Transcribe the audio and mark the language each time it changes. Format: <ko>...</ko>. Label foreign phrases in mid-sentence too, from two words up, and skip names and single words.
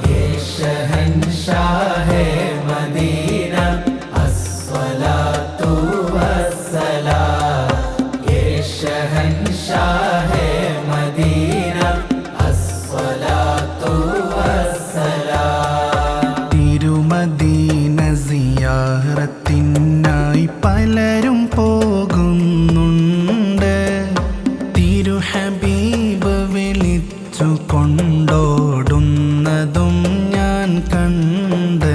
<ur>شہنشاہِ مدینہ</ur> <ar>الصلاة والسلام.</ar> <ur>شہنشاہِ مدینہ</ur> <ar>الصلاة والسلام.</ar> <ml>തിരുമദീന സിയാറത്തിനായി പലരും പോകുന്നുണ്ട്. തിരുഹബീബ് വിളിച്ചു കൊണ്ടോടുന്നതും ഞാൻ കണ്ട്.</ml>